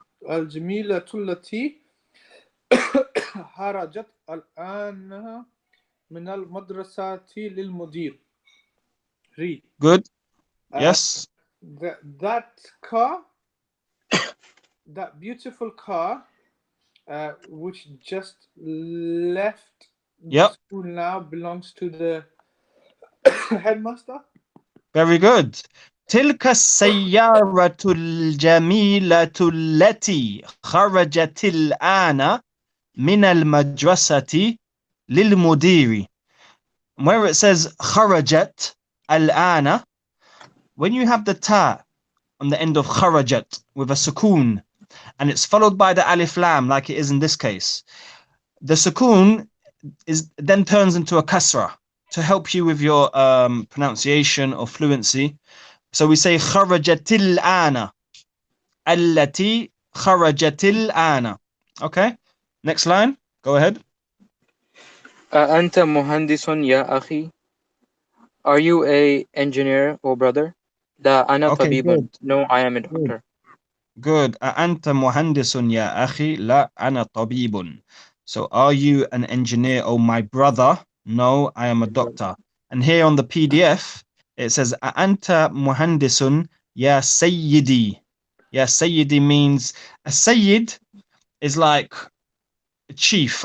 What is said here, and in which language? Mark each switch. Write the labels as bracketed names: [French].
[Arabic] الجميلة التي خرجت الآن من المدرسة للمدير. [English] Read. Good. Yes. That car, that beautiful car, which just left the school now, belongs to the headmaster. Very good. [Arabic] تلك السيارة الجميلة التي خرجت الآن من المدرسة للمدير. [English] Where it says [Arabic] خرجت الآن, [English] when you have the ta on the end of خرجت with a sukoon and it's followed by the alif lam like it is in this case, the sukoon then turns into a kasra to help you with your pronunciation or fluency. So we say [Arabic] خرجت الآن التي خرجت الآن. [English] Okay, next line, go ahead. [Arabic] أنت مهندس يا أخي? [English] Are you a engineer, oh brother? [Arabic] لا أنا [English] Okay, [Arabic] طبيب. [English] good. No, I am a doctor. Good. [Arabic] أنت مهندس يا أخي؟ لا أنا طبيب. [English] So are you an engineer, oh my brother? No, I am a doctor. And here on the PDF, it says [Arabic] أنت مهندس يا سيدي. [English] Ya Sayyidi means, a Sayyid is like a chief.